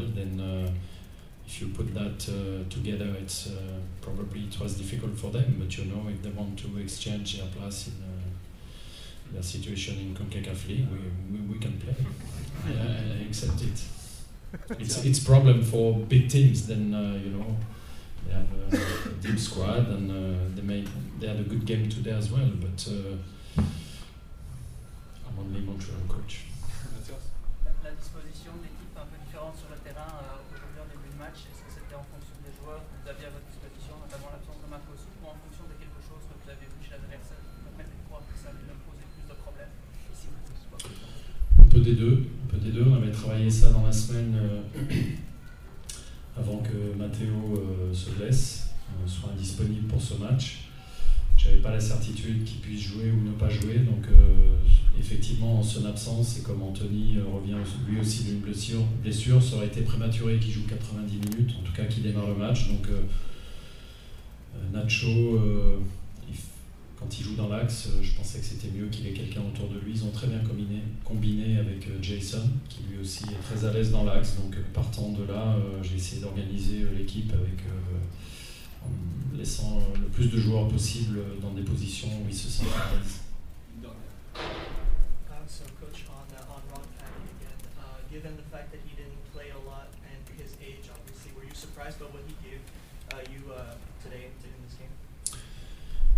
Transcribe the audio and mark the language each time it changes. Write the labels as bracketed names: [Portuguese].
[English] Then if you put that together, it's probably it was difficult for them, but you know, if they want to exchange their place in their situation in CONCACAF League, we can play. I accept it. It's problem for big teams. Then you know, they have a deep squad, and they had a good game today as well, but I'm only Montreal coach. [French] La disposition de l'équipe un peu différente sur le terrain aujourd'hui en début de match, est-ce que c'était en fonction des joueurs que vous aviez à votre disposition, notamment l'absence de Marcos, ou en fonction de quelque chose que vous avez vu chez l'adversaire qui vous permettait de croire que ça allait même poser plus de problèmes ici? Un peu des deux, on avait travaillé ça dans la semaine avant que Matteo se blesse, soit indisponible pour ce match. Je n'avais pas la certitude qu'il puisse jouer ou ne pas jouer. Donc, effectivement, en son absence, et comme Anthony revient lui aussi d'une blessure, ça aurait été prématuré qu'il joue 90 minutes, en tout cas qu'il démarre le match. Donc, Nacho, quand il joue dans l'axe, je pensais que c'était mieux qu'il ait quelqu'un autour de lui. Ils ont très bien combiné avec Jason, qui lui aussi est très à l'aise dans l'axe. Donc, partant de là, j'ai essayé d'organiser l'équipe avec... en laissant le plus de joueurs possible dans des positions où ils se sentent à l'aise. [English] So coach, on Ron Patty again, given the fact that he didn't play a lot and his age, obviously, were you surprised by what he gave you today in this game?